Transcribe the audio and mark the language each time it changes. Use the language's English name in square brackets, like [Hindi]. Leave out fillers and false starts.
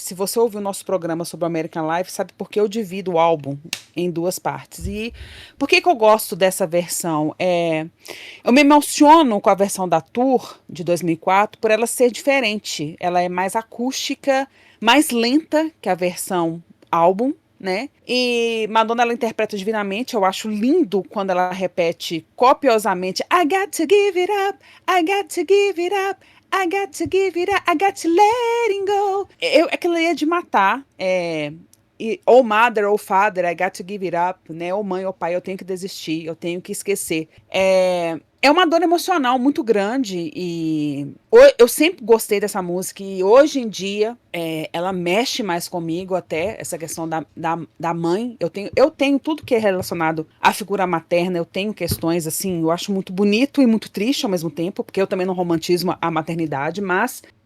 [Portuguese] Se você ouviu o nosso programa sobre o American Life, sabe por que eu divido o álbum em duas partes. E por que eu gosto dessa versão? Eu me emociono com a versão da Tour de 2004 por ela ser diferente. Ela é mais acústica, mais lenta que a versão álbum, né? E Madonna, ela interpreta divinamente. Eu acho lindo quando ela repete copiosamente [English] I got to give it up, I got to give it up, I got to give it up, I got to let it go. [Portuguese] Aquilo aí é de matar. Ou mother ou father, [English] I got to give it up, [Portuguese] né? Ou mãe ou pai, eu tenho que desistir, eu tenho que esquecer. É uma dor emocional muito grande e eu sempre gostei dessa música e hoje em dia ela mexe mais comigo até, essa questão da mãe. Eu tenho tudo que é relacionado à figura materna, eu tenho questões assim, eu acho muito bonito e muito triste ao mesmo tempo, porque eu também não romantismo a maternidade, mas